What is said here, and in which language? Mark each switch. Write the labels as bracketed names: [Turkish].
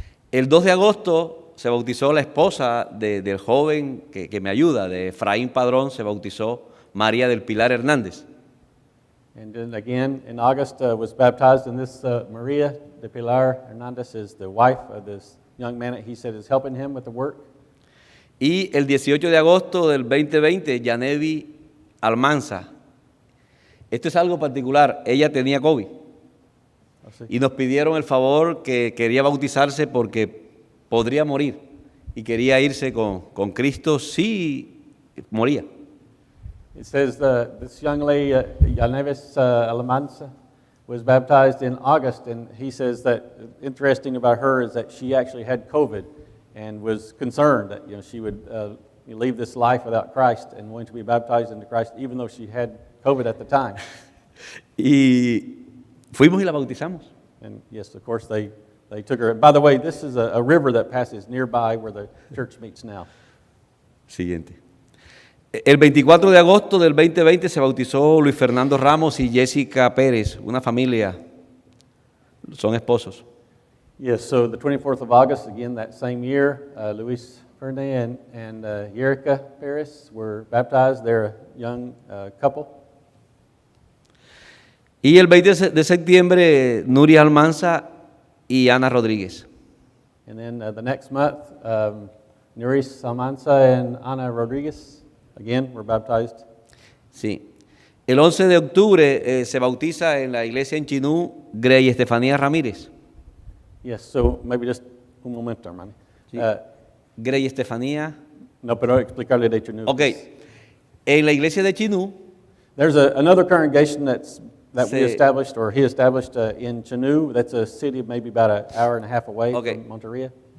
[Spanish] El 2 de agosto se bautizó la esposa del joven que me ayuda, de Efraín Padrón, se bautizó María del Pilar Hernández. [English] And then again, in August, was baptized, and this Maria de Pilar Hernandez is the wife of this young man that he said is helping him with the work. [Spanish] Y el 18 de agosto del 2020, Yanevi Almanza. Esto es algo particular, ella tenía COVID y nos pidieron el favor que quería bautizarse porque podría morir y quería irse con Cristo si moría. [English] It says this young lady, Yanevis Alamanza, was baptized in August, and he says that interesting about her is that she actually had COVID and was concerned that she would leave this life without Christ and wanting to be baptized into Christ, even though she had COVID at the time. [Spanish] Y fuimos y la bautizamos. [English] And yes, of course, they took her. By the way, this is a river that passes nearby where the church meets now. [Spanish] Siguiente. El 24 de agosto del 2020 se bautizó Luis Fernando Ramos y Jessica Pérez, una familia, son esposos. [English] Yes, so the 24th of August, again that same year, Luis Fernandez and Jerica Pérez were baptized. They're a young couple. [Spanish] Y el 20 de septiembre, Nuria Almanza y Ana Rodríguez. [English] And then the next month, Nuris Almanza and Ana Rodríguez, again, were baptized. [Spanish] Sí. El 11 de octubre se bautiza en la iglesia en Chinú, Grey Estefanía Ramírez. [English] Yes, so maybe just [Spanish] un momento, hermano. Sí. Grey Estefanía. No, pero explicarle de Chinú. Ok. En la iglesia de Chinú. [English] There's another congregation that we established, or he established in Chinú. That's a city maybe about an hour and a half away from Montería.